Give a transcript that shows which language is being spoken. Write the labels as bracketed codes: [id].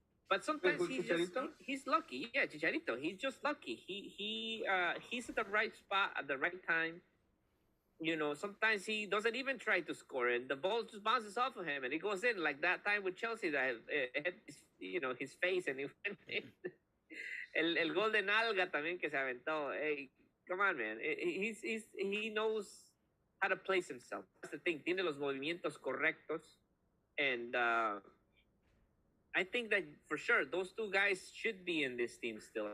[en] But sometimes he's lucky. Yeah, Chicharito. He's just lucky. He's at the right spot at the right time. Sometimes he doesn't even try to score, and the ball just bounces off of him, and he goes in. Like that time with Chelsea, that hit his face, and he went in. [es] El gol de nalga también que se aventó. [en] Hey, come on, man. He knows how to place himself. That's the thing. [es] Tiene los movimientos correctos, [en] and I think that for sure those two guys should be in this team still.